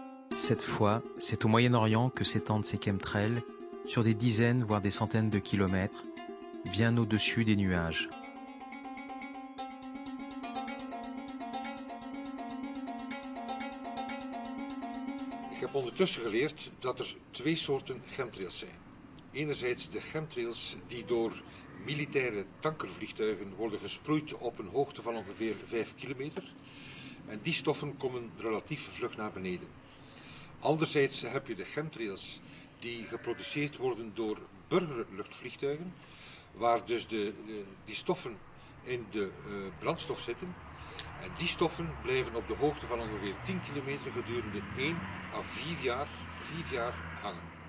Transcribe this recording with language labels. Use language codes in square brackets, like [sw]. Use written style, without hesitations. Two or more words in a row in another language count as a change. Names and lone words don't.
[fr] Cette fois, c'est au Moyen-Orient que s'étendent ces chemtrails, sur des dizaines voire des centaines de kilomètres, bien au-dessus des nuages. [nl] Ik heb ondertussen geleerd dat er twee soorten chemtrails zijn. Enerzijds de chemtrails die door militaire tankervliegtuigen worden gesproeid op een hoogte van ongeveer 5 kilometer. En die stoffen komen relatief vlug naar beneden. Anderzijds heb je de chemtrails die geproduceerd worden door burgerluchtvliegtuigen, waar dus die stoffen in de brandstof zitten. En die stoffen blijven op de hoogte van ongeveer 10 kilometer gedurende 1 à 4 jaar hangen.